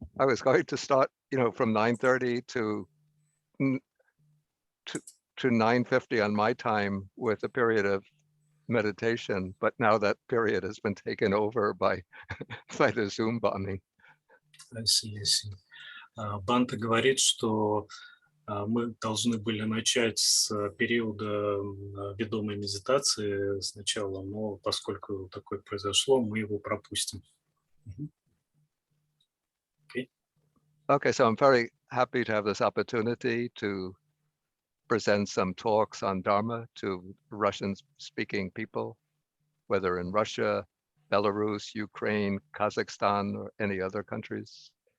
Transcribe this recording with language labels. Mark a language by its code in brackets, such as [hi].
[en] I was going to start, from 9:30 to 9:50 on my time with a period of meditation, but now that period has been taken over by the Zoom bombing. I see. [ru] Банта говорит, что мы должны были начать с периода ведомой медитации сначала, но поскольку такое произошло, мы его пропустим. [en] Okay, so I'm very happy to have this opportunity to present some talks on Dharma to Russian-speaking people, whether in Russia, Belarus, Ukraine, Kazakhstan, or any other countries.